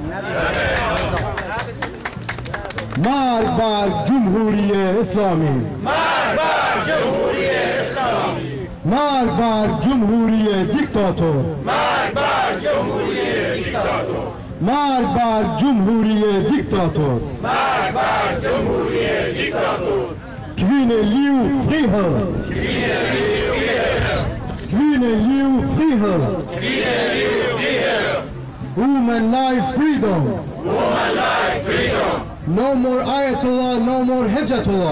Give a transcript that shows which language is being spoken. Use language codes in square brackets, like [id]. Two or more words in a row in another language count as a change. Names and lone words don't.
[fa] مرگ بر جمهوری اسلامی، مرگ بر جمهوری اسلامی، مرگ بر جمهوری دیکتاتور، مرگ بر جمهوری دیکتاتور، مرگ بر جمهوری دیکتاتور، مرگ بر جمهوری دیکتاتور. [no] Kvinne liv, frihed. Kvinne liv, frihed. [en] Woman life, freedom. Woman life, freedom. No more Ayatollah, no more Hijatullah.